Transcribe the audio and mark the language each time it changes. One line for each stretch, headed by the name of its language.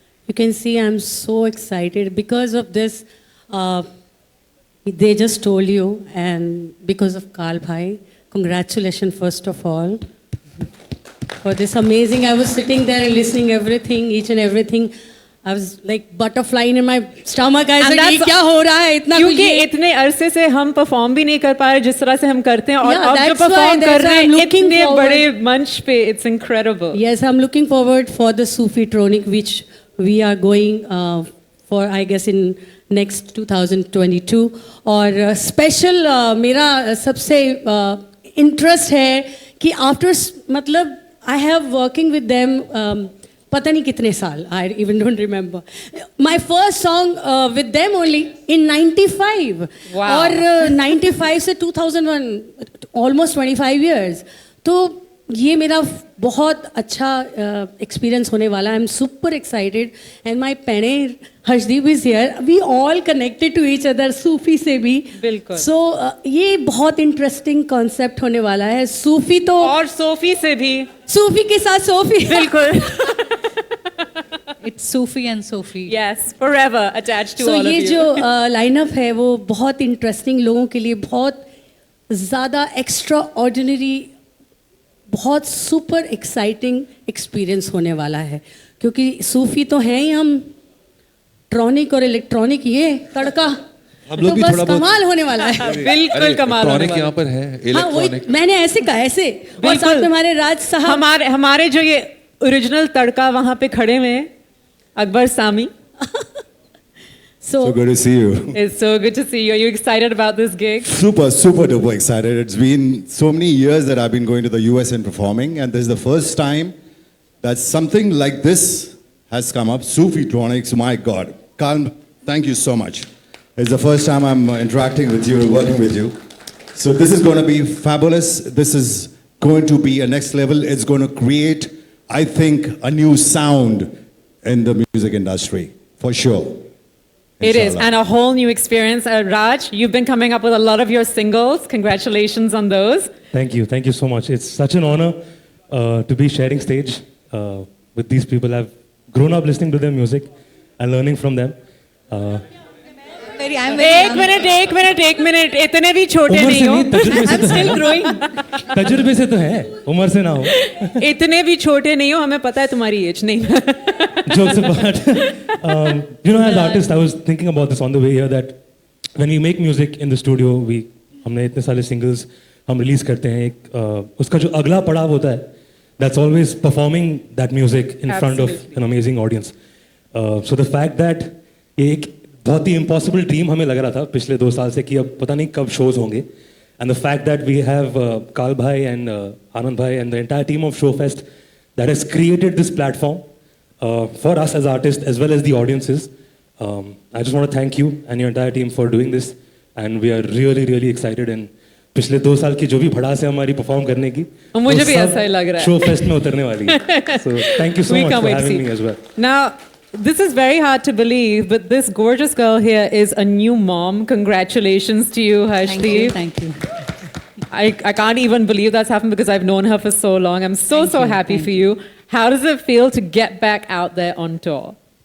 English: You can see I'm so excited because of this. They just told you, and because of Karl Bhai, congratulations first of all for this amazing. I was sitting there and listening everything, each and everything. I was like butterfly in my stomach.
Hindi: I said, "ये क्या हो रहा है इतना?" क्योंकि इतने अरसे से हम परफॉर्म भी नहीं कर पा रहे जिस तरह से हम करते हैं और अब जो परफॉर्म कर रहे हैं इतने बड़े मंच पे,
English: it's incredible. Yes, I'm looking forward for the Sufi Tronic, which we are going for, I guess, in next 2022.
Hindi: और
English: special
Hindi: मेरा सबसे
English: interest
Hindi: है कि
English: after
Hindi: मतलब
English: I have working with them.
Hindi: पता नहीं कितने साल,
English: I even don't remember. My first song with them only in 95. Wow.
Hindi: और
English: 95 से 2001, almost 25 years.
Hindi: तो ये मेरा बहुत अच्छा experience होने वाला.
English: I'm super excited, and my पेने Harshdeep is here. We all connected to each other,
Hindi: सूफी से भी. बिल्कुल.
English: So
Hindi: ये बहुत
English: interesting concept
Hindi: होने वाला है. सूफी तो और सोफी से भी. सूफी के साथ सोफी. बिल्कुल.
English: It's Sufi and Sophie. Yes, forever attached to So all of you.
Hindi: ये जो लाइनअप है वो बहुत इंटरेस्टिंग, लोगों के लिए बहुत ज़्यादा एक्स्ट्रा ऑर्डिनरी, बहुत सुपर एक्साइटिंग एक्सपीरियंस होने वाला है. क्योंकि सूफी तो हैं ही हम, ट्रॉनिक और इलेक्ट्रॉनिक ये तड़का हम लोग तो भी बस थोड़ा बहुत कमाल होने वाला है. बिल्कुल कमाल होने वाला है. यहाँ पर है हाँ वही इलेक्ट्रॉनिक. मैंने ऐसे कहा ऐसे. और साथ में हमारे राज साहब, हमारे जो ये ओरिजिनल तड़का वहाँ पे खड़े हुए हैं, Akbar Sami.
English: So good to see you. It's so good to see you. Are you excited about this gig? Super duper excited. It's been so many years that I've been going to the US and performing, and this is the first time that something like this has come up. Sufi Tronics, my God. Karl, thank you so much. It's the first time I'm interacting with you, working with you. So this is going to be fabulous. This is going to be a next level. It's going to create, I think, a new sound in the music industry, for sure. It is, Inshallah. and a whole new experience. Raj, you've been coming up with a lot of your singles. Congratulations on those. Thank you so much. It's such an honor to be sharing stage with these people. I've grown up listening to their music and learning from them.
Hindi: एक minute इतने भी छोटे नहीं हो.
English: I'm still growing.
Hindi: तजुर्बे से तो है, उम्र से ना हो. इतने भी छोटे नहीं हो, हमें पता है तुम्हारी एज नहीं.
English: Jokes apart. As artists, I was thinking about this on the way here, that when we make music in the studio,
Hindi: हमने इतने सारे
English: singles हम release
Hindi: करते हैं. उसका जो अगला पड़ाव होता है,
English: that's always performing that music in front of an amazing audience. So the fact that
Hindi: ये एक बहुत ही इम्पॉसिबल ड्रीम हमें लग रहा था पिछले 2 साल से कि अब पता नहीं कब शोज होंगे.
English: And the fact that we have Kal Bhai and Anand Bhai and the entire team of ShowFest that has created this platform for us as artists as well as the audiences. I just want to thank you and your entire team for doing this. And we are really, really excited. And
Hindi: पिछले 2 साल की जो भी भड़ास है हमारी perform करने की, मुझे भी ऐसा ही लग रहा है. ShowFest में उतरने वाली है.
English: So thank you so much for having me as well. Now, this is very hard to believe, but this gorgeous girl here is a new mom. Congratulations to you, Harshdeep. Thank you. I can't even believe that's happened because I've known her for so long. I'm so happy for you. How does it feel to get back out there on tour?